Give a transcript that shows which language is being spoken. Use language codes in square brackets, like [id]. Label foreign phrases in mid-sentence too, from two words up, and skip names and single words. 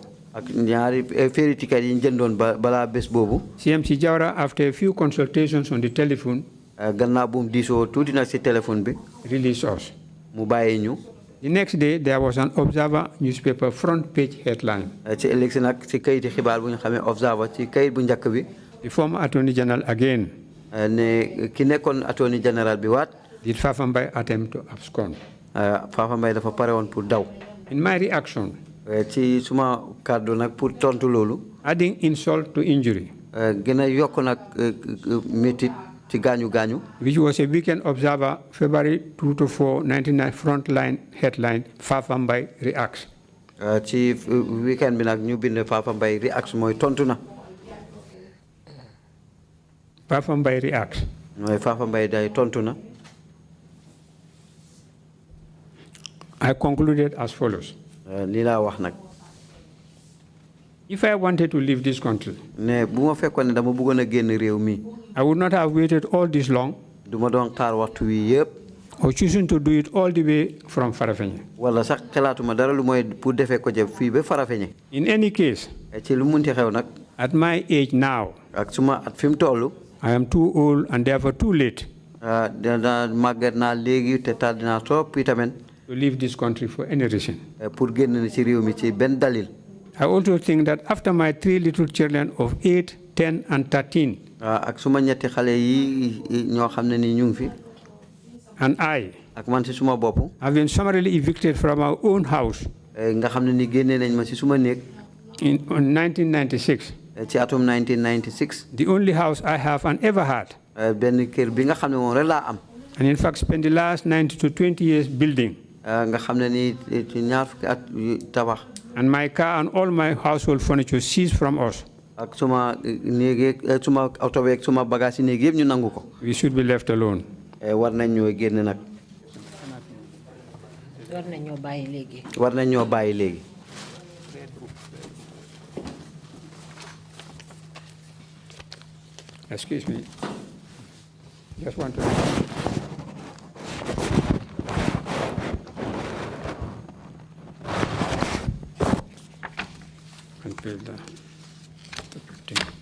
[wo] ak ñaari [en] ferry ticket [wo] yi ñu jëndoon balaa bés boobu. [en] CMC Jawara, after a few consultations on the telephone, [wo] gannaaw bu mu diisoo tuuti nag si téléphone bi, [en] released us. [wo] mu bàyyi ñu. [en] The next day, there was an Observer newspaper front page headline. [wo] Ci ëllëg si nag si kayiti xibaar bu ñu xamee Observer ci kayit bu njëkk bi. [en] The former Attorney General again. [wo] Ne ki nekkoon [en] Attorney General [wo] bi waat. [en] Did FAFA EDRISA attempt to abscond? [wo] FAFA EDRISA dafa pare woon pour daw. [en] In my reaction, [wo] ci suma kàddu nag pour tontu loolu. [en] Adding insult to injury. [wo] Gën a yokk nag métit ci gaañu gaañu. [en] Which was a Weekend Observer, February 2 to 4, 1999 frontline headline, FAFA EDRISA reacts. [wo] Ci weekend bi nag ñu bind FAFA EDRISA reacts mooy tontu na. [en] FAFA EDRISA reacts. [wo] mooy FAFA EDRISA day tontu na. [en] I concluded as follows. [wo] Lii laa wax nag. [en] If I wanted to leave this country, [wo] ne bu ma fekkoon ne dama bëggoon a génn réew mi. [en] I would not have waited all this long. [wo] du ma doon xaar waxtu wi yëpp. [en] Or choosing to do it all the way from Farafenni. [wo] wala sax xalaatuma dara lu mooy pour defee ko jëm fii ba Farafenni. [en] In any case, [wo] ci lu munti xew nag. [en] at my age now, [wo] ak suma at fi mu toll. [en] I am too old and therefore too late. [wo] Dana màgget naa léegi te tardé naa trop itamit. [en] To leave this country for any reason. [wo] Pour génn ci réew mi ci benn dalil. [en] I also think that after my 3 little children of 8, 10, and 13, [wo] ak suma ñetti xale yi ñoo xam ne ni ñu ngi fi. [en] and I, [wo] ak man ci suma bopp. [en] have been summarily evicted from our own house. [wo] nga xam ne ni génne nañ ma ci suma néeg. [en] In 1996. [wo] ci atum 1996. [en] The only house I have and ever had. [wo] benn kër bi nga xam ne moom rek laa am. [en] And in fact spent the last 19 to 20 years building. [wo] nga xam ne ni ci ñaar fukki at tabax. [en] And my car and all my household furniture seized from us. [wo] ak suma néeg suma auto beeg suma bagage yi néeg yëpp ñu nangu ko. [en] We should be left alone. [wo] war nañ ñoo génn nag. war nañ ñoo bàyyi léegi. war nañ ñoo bàyyi léegi. [en] Excuse me. Just want to. Until the thing.